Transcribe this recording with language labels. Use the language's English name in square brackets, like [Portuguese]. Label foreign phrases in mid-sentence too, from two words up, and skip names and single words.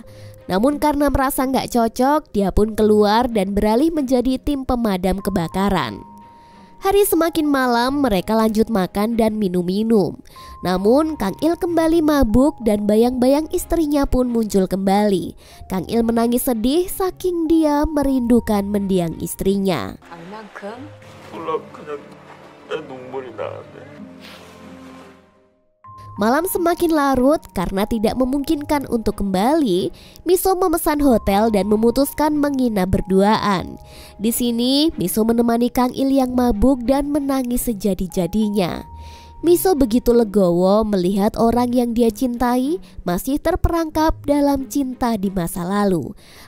[Indonesian] Namun karena merasa nggak cocok, dia pun keluar dan beralih menjadi tim pemadam kebakaran. Hari semakin malam, mereka lanjut makan dan minum-minum. Namun Kang Il kembali mabuk dan bayang-bayang istrinya pun muncul kembali. Kang Il menangis sedih saking dia merindukan mendiang istrinya. [Korean] 얼만큼? 몰라 그냥 내 눈물이 나는데 [Indonesian] Malam semakin larut karena tidak memungkinkan untuk kembali. Miso memesan hotel dan memutuskan menginap berduaan. Di sini Miso menemani Kang Il yang mabuk dan menangis sejadi-jadinya. Miso begitu legowo melihat orang yang dia cintai masih terperangkap dalam cinta di masa lalu.